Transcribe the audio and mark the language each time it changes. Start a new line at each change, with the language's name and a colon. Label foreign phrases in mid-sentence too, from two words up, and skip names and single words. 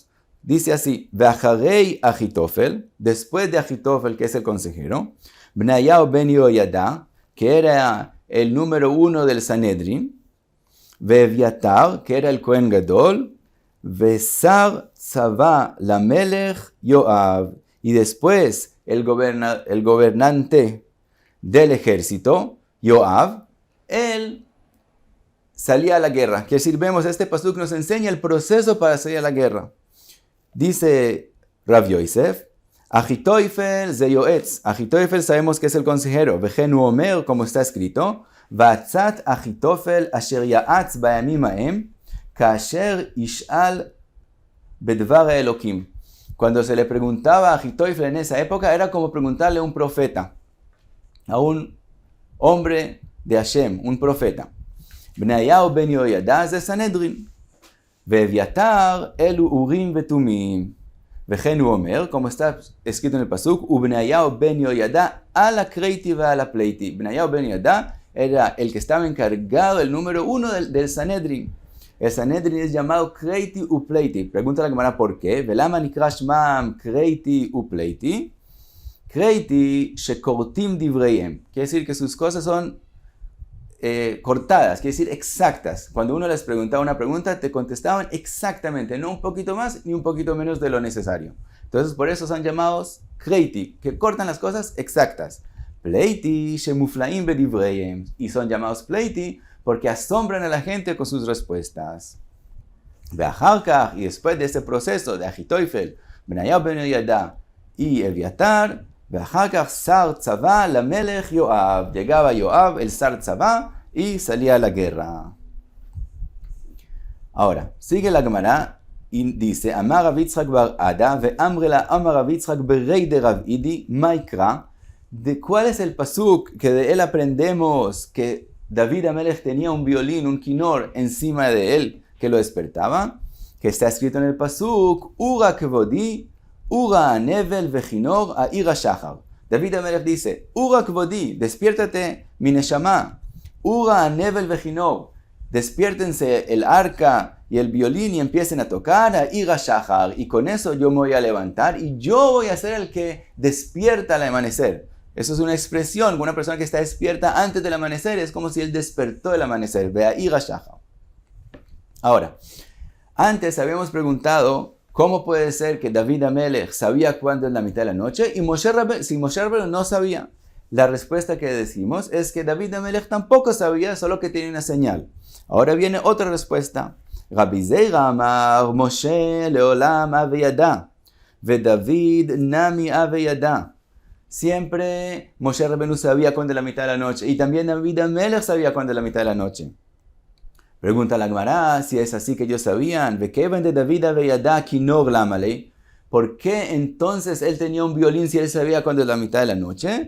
Spanish: Dice así,
Hebrew: ואחרי אחיתופל,
Spanish: después de Achitofel, que es el consejero, Bnayahu ben Yehoyada, que era el número 1 del Sanedrín, Ve'Eviatar, que era el Kohen Gadol,
Hebrew: ושר צבא למלך יואב,
Spanish: y después el gobernante del ejército, Yoav, él salía a la guerra. Quiere decir, vemos, este pasuk nos enseña el proceso para salir a la guerra. Dice Rav Yosef,
Hebrew: אחיתופל זה יועץ.
Spanish: Achitoifel sabemos que es el consejero.
Hebrew: וכנו אומר,
Spanish: como está escrito,
Hebrew: ועצת אחיתופל אשר יעץ בימים ההם כאשר ישאל בדבר אלקים.
Spanish: Cuando se le preguntaba a Achitoifel en esa época, era como preguntarle a un profeta, a un hombre de Hashem, un profeta.
Hebrew: בניהו בן יהוידע זה סנהדרין ואביתר אלו אורים ותומים. וכנו אומר,
Spanish: como está escrito en el pasuk,
Hebrew: ובניהו בן יהוידע על הכרתי ועל הפלתי.
Spanish: Bnayahu ben Yehoyada era el que estaba encargado, el número 1 del Sanedrin. El Sanedrin es llamado
Hebrew: כרתי ופלתי.
Spanish: Pregunta la Gemara por qué.
Hebrew: ולמה נקרא שמם כרתי ופלתי. כרתי שכורתים דבריהם.
Spanish: Quiere decir que sus cosas son cortadas, quiere decir exactas. Cuando uno les preguntaba una pregunta, te contestaban exactamente, no un poquito más ni un poquito menos de lo necesario. Entonces, por eso son llamados kreiti, que cortan las cosas exactas.
Hebrew: פלתי שמופלאים בדבריהם,
Spanish: y son llamados pleiti porque asombran a la gente con sus respuestas.
Hebrew: ואחר כך,
Spanish: y después de este proceso de Achitoifel, Bnayahu ben Yehoyada y Eviatar,
Hebrew: ואחר כך שר צבא למלך יואב.
Spanish: Llegaba Yoav, el
Hebrew: שר צבא,
Spanish: y salía a la guerra. Ahora, sigue la Gemara y dice,
Aramaic: אמר רב יצחק בר אדא ואמרי לה אמר רב יצחק בריה דרב אידי מאי קרא.
Spanish: ¿De cuál es el pasuk que de él aprendemos que David Amelech tenía un violín, un kinor, encima de él que lo despertaba, que está escrito en el pasuk,
Hebrew: עורה כבודי עורה הנבל וכנור אעירה שחר.
Spanish: David Amelech dice,
Hebrew: עורה כבודי,
Spanish: despiértate mi neshama,
Hebrew: עורה הנבל וכנור,
Spanish: despiértense el arca y el violín y empiecen a tocar
Hebrew: אעירה שחר,
Spanish: y con eso yo me voy a levantar y yo voy a ser el que despierta al amanecer. Eso es una expresión, una persona que está despierta antes del amanecer, es como si él despertó el amanecer.
Hebrew: ואעירה שחר.
Spanish: Ahora, antes habíamos preguntado cómo puede ser que David Amelech sabía cuándo es la mitad de la noche y si Moshe Rabbeinu no sabía. La respuesta que decimos es que David Amelech tampoco sabía, solo que tenía una señal. Ahora viene otra respuesta.
Aramaic: רבי זירא אמר משה לעולם הוה ידע ודוד נמי הוה ידע.
Spanish: Siempre Moshe Rabbeinu sabía cuándo es la mitad de la noche y también David Amelech sabía cuándo es la mitad de la noche. Pregunta la Gemara, si es así que ellos sabían, ¿por qué entonces él tenía un violín si él sabía cuándo es la mitad de la noche?